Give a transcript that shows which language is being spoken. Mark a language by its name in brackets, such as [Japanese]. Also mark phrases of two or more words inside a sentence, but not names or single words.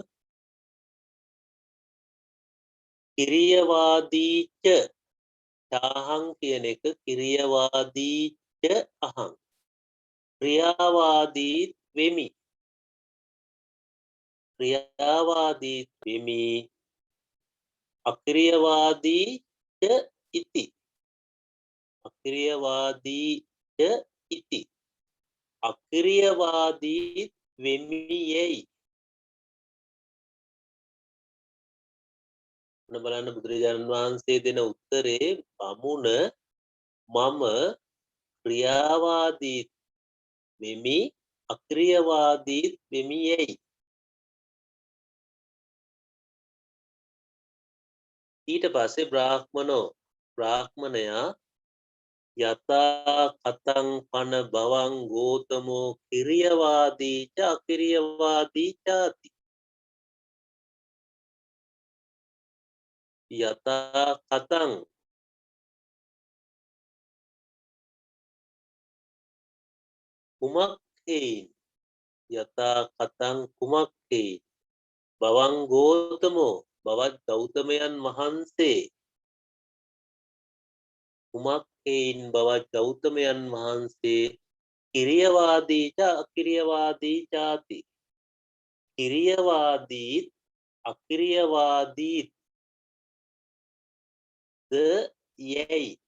[Pali] කිරියවාදීච චාහං [Sinhala] කියන එක [Pali] කිරියවාදීච අහං. [Sinhala] ක්‍රියාවාදී වෙමි. ක්‍රියාවාදී වෙමි. [Pali] අක්‍රියවාදී ච ඉති. අක්‍රියවාදී ච ඉති. [Sinhala] අක්‍රියවාදී වෙමි යයි. බලන්න බුදුරජාණන් වහන්සේ දෙන උත්තරේ බමුණ මම ක්‍රියාවාදී වෙමි අක්‍රියවාදී වෙමි යයි. ඊට පස්සේ බ්‍රාහ්මණයා [Pali] යතා කතං පන බවං ගෝතමෝ කිරියවාදී ච අකිරියවාදී චාති. යතා කතං කුමක්කේන්. යතා කතං කුමක්කේන්. බවං ගෝතමෝ [Sinhala] බවත් ගෞතමයන් වහන්සේ. [Pali] කුමක්කේන් [Sinhala] බවත් ගෞතමයන් වහන්සේ [Pali] කිරියවාදී ච අකිරියවාදී චාති. [Sinhala] කිරියවාදීත් අකිරියවාදීත් ද යයි.